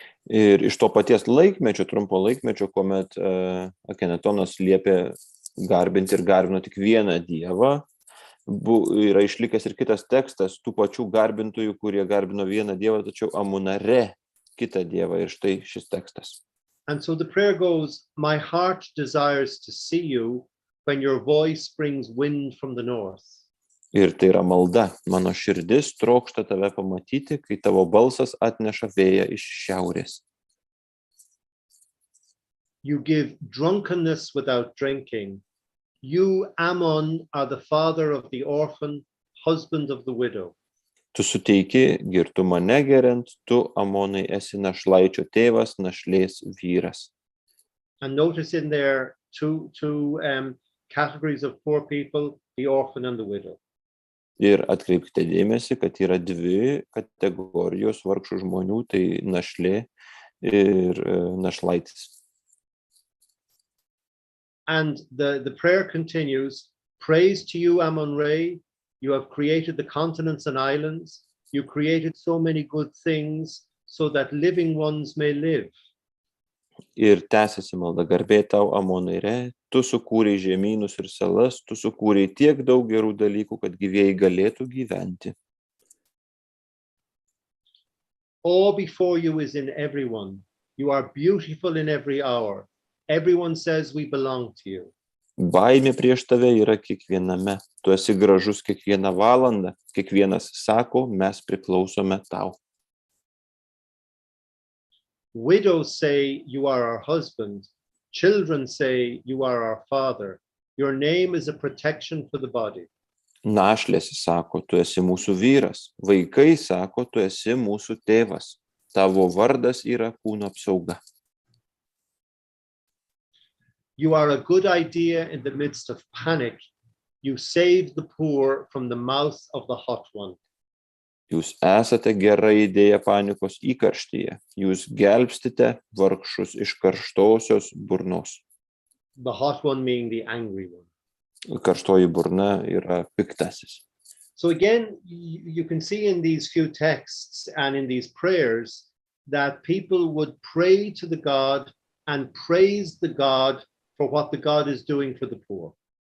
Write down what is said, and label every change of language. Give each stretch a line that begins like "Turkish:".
Lithuanian: Ir iš to paties laikmečio, trumpo laikmečio, kuomet Akhenatonas liepė garbinti ir garbino tik vieną dievą, yra išlikęs ir kitas tekstas tų pačių garbintojų, kurie garbino vieną dievą, tačiau Amoną Re kitą dievą. Ir štai šis tekstas.
English: And so the prayer goes, my heart desires to see you when your voice brings wind from the north.
Lithuanian: Ir tai yra malda. Mano širdis trokšta tave pamatyti, kai tavo balsas atneša vėją iš šiaurės.
English: You give drunkenness without drinking. You, Ammon, are the father of the orphan, husband of the widow.
Lithuanian: Tu suteiki girtumą negeriant, tu, Amonai, esi našlaičio tėvas, našlės vyras.
English: And notice in there two categories of poor people, the orphan and the widow.
Lithuanian: Ir atkreipkite dėmesį, kad yra dvi kategorijos vargšų žmonių, tai našlė ir našlaitis.
English: And the prayer continues, praise to you, Amun-Re, you have created the continents and islands, you created so many good things so that living ones may live.
Lithuanian: Ir tęsiasi malda, garbė tau, Amonai Re, tu sukūrei žemynus ir salas, tu sukūrei tiek daug gerų dalykų, kad gyvieji galėtų gyventi.
English: All before you is in everyone. You are beautiful in every hour. Everyone says we belong to you.
Lithuanian: Baimė prieš tave yra kiekviename. Tu esi gražus kiekvieną valandą. Kiekvienas sako, mes priklausome tau.
English: Widows say you are our husband. Children say you are our father. Your name is a protection for the body.
Lithuanian: Našlės sako, tu esi mūsų vyras. Vaikai sako, tu esi mūsų tėvas. Tavo vardas yra kūno apsauga.
English: You are a good idea in the midst of panic. You save the poor from the mouth of the hot one.
Lithuanian: Jūs esate gera idėja panikos įkarštyje. Jūs gelbstite vargšus iš karštosios burnos.
English: The hot one being the angry one.
Lithuanian: Karštoji burna yra piktasis.
English: So again, you can see in these few texts and in these prayers that people would pray to the God and praise the God for what the God is doing for the poor.